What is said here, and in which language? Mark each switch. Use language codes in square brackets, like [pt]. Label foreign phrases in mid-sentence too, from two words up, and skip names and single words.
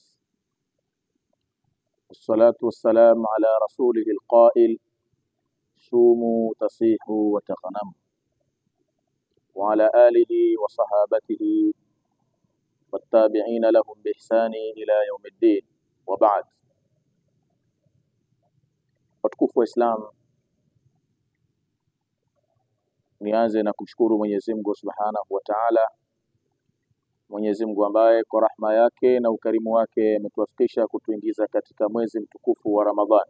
[ar] والصلاة والسلام على رسوله القائل: صوموا تصيحوا وتغنموا، وعلى آله وصحابته والتابعين لهم بإحسان إلى يوم الدين، وبعد. [sw] Watukufu wa Islam, nianze na kumshukuru Mwenyezi Mungu [ar] سبحانه وتعالى, [sw] Mwenyezi Mungu ambaye kwa rahma yake na ukarimu wake ametuwafikisha kutuingiza katika mwezi mtukufu wa Ramadhani.